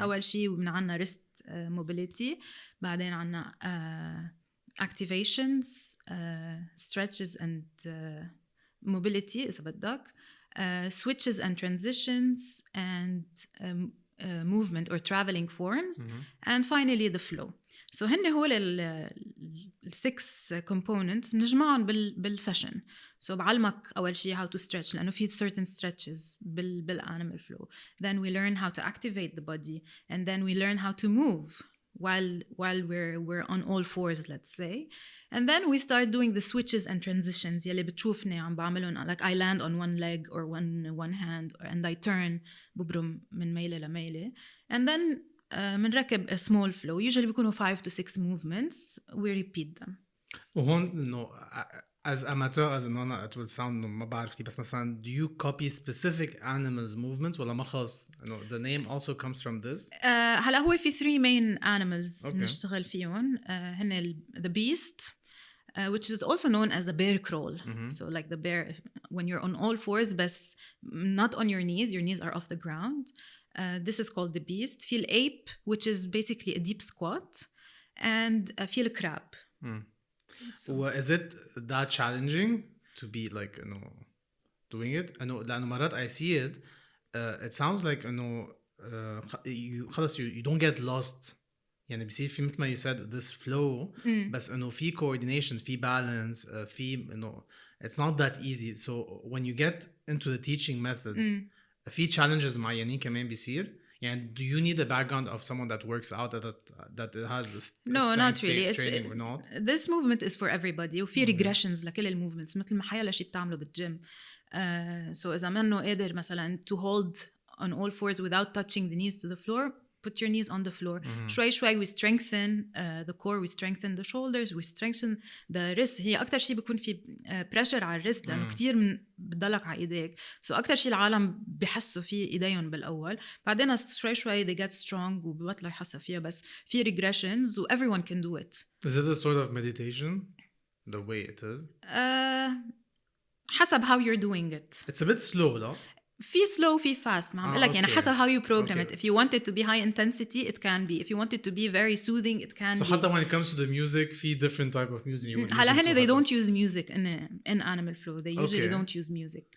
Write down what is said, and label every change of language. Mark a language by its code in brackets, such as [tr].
[ar] أول شيء من عنا [en] wrist mobility, [ar] بعدين عنا [en] activations, stretches and mobility [ar] إذا بدك, [en] switches and transitions and movement or traveling forms, and finally the flow. [ar] So هن هو ال 6 components بنجمعهم بالسيشن. [en] So [ar] بعلمك أول شيء [en] how to stretch لأنه في certain stretches بالanimal flow. Then we learn how to activate the body, and then we learn how to move while we're on all fours, let's say. And then we start doing the switches and transitions [ar] يلي بتشوفني عم بعملهم, [en] like I land on one leg or one hand and I turn [ar] ببرم من ميلة لميلة. [en] And then [ar] منركب [en] a small flow. Usually بيكونوا 5 to 6 movements. We repeat them. [ar] وهون إنه [en] as amateur as إنه it will sound [ar] إنه ما بعرف كيف, بس مثلا [en] do you copy specific animals movements [ar] ولا ما خاص إنه [en] the name also comes from this? [ar] هلا هو في [en] 3 main animals [ar] بنشتغل فيهم. [en] هن the beast, which is also known as the bear crawl. So like the bear when you're on all fours but not on your knees are off the ground. This is called the beast. في ape, which is basically a deep squat, and في crab. So is it that challenging to be like doing it? [ar] لأنه مرات [en] I see it. It sounds like you don't get lost. [ar] يعني بيصير في مثل ما [en] you said this flow. بس في coordination, في balance, في it's not that easy. So when you get into the teaching method, في challenges [ar] معينين كمان بيصير. [en] يعني do you need a background of someone that works out that has no not really training or not? This movement is for everybody [ar] وفي regressions لكل الموفمنتس مثل ما حيلا شيء بتعمله بالجيم. [en] So [ar] إذا منه قادر مثلا [en] to hold on all fours without touching the knees to the floor, put your knees on the floor. شوي we strengthen the core, we strengthen the shoulders, we strengthen the wrist. [ar] هي أكتر شيء بيكون في pressure على الريست لأنه كتير بتضلك على إيديك. So أكتر شيء العالم بيحسوا فيه إيديهم بالأول, بعدين شوي [en] they get strong [ar] وبيبطلوا يحسوا فيها, بس في regressions و [en] everyone can do it. Is it a sort of meditation the way it is? حسب how you're doing it. It's a bit slow لا? في slow في fast. [ar] ما عم بقول لك يعني حسب [en] how you program it. If you want it to be high intensity it can be. If you want it to be very soothing it can be. So حتى when it comes to the music في different type of music you would هلا هن they don't use music in animal flow. They usually don't use music.